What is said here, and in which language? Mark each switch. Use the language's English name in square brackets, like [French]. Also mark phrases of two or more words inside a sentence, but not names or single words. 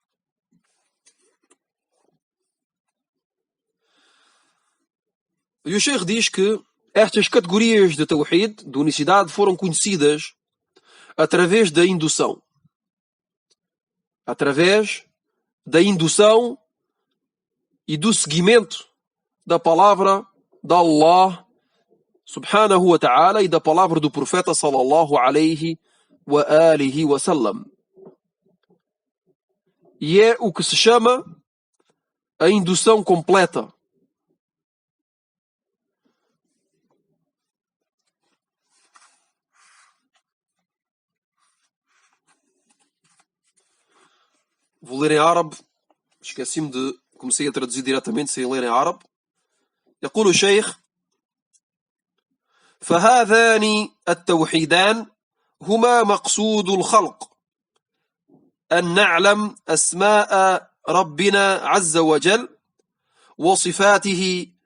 [Portuguese] E o Sheikh diz que estas categorias de Tawhid, de unicidade, foram conhecidas através da indução. Através da indução e do seguimento da palavra de Allah [Arabic] سبحانه وتعالى [Portuguese] e da palavra do profeta [Arabic] صلى الله عليه وعلى آله وسلم. [Portuguese] E é o que se chama a indução completa. Vou ler em árabe. Esqueci-me de... Comecei a traduzir diretamente sem ler em árabe. [Arabic] يقول الشيخ: فهذان التوحيدان هما مقصود الخلق، أن نعلم أسماء ربنا عز وجل وصفاته،